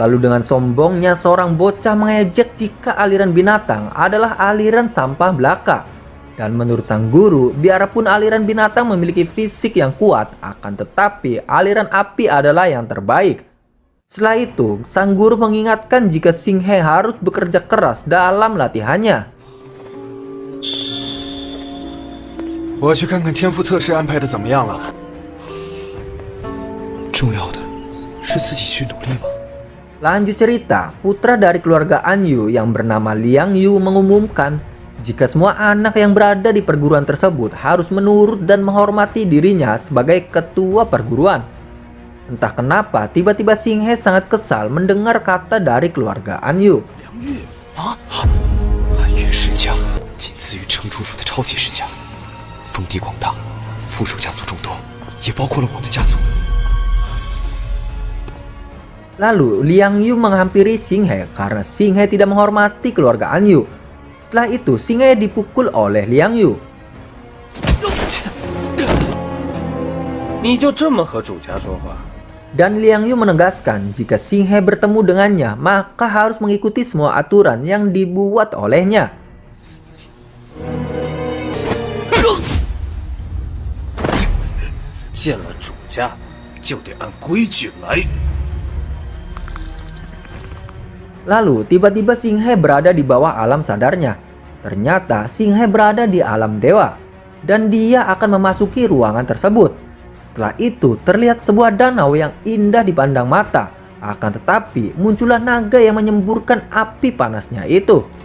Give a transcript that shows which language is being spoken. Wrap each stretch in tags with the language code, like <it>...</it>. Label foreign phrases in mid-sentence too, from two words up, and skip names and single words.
<id>Lalu dengan sombongnya seorang bocah mengejek jika aliran binatang adalah aliran sampah belaka. Dan menurut sang guru, biarpun aliran binatang memiliki fisik yang kuat, akan tetapi aliran api adalah yang terbaik. Setelah itu, sang guru mengingatkan jika Xing He harus bekerja keras dalam latihannya.</id> <zh>我去看看天赋测试安排的怎么样了。重要的是自己去努力吗？</zh> <id>Lanjut cerita, putra dari keluarga An Yu yang bernama Liang Yu mengumumkan jika semua anak yang berada di perguruan tersebut harus menurut dan menghormati dirinya sebagai ketua perguruan. Entah kenapa tiba-tiba Xing He sangat kesal mendengar kata dari keluarga An Yu.</id> <zh>梁玉啊，暗月世家仅次于城主府的超级世家。封地广大，附属家族众多，也包括了我的家族。</zh> <id>Lalu Liang Yu menghampiri Xing He karena Xing He tidak menghormati keluarga An Yu. Setelah itu Xing He dipukul oleh Liang Yu.</id> <zh>你就这么和主家说话？</zh> <id>Dan Liang Yu menegaskan jika Xing He bertemu dengannya maka harus mengikuti semua aturan yang dibuat olehnya.</id> <zh>见了主家，就得按规矩来。</zh> <id>Lalu tiba-tiba Xing He berada di bawah alam sadarnya. Ternyata Xinghe berada di alam dewa dan dia akan memasuki ruangan tersebut. Setelah itu terlihat sebuah danau yang indah dipandang mata. Akan tetapi muncullah naga yang menyemburkan api panasnya itu.</id>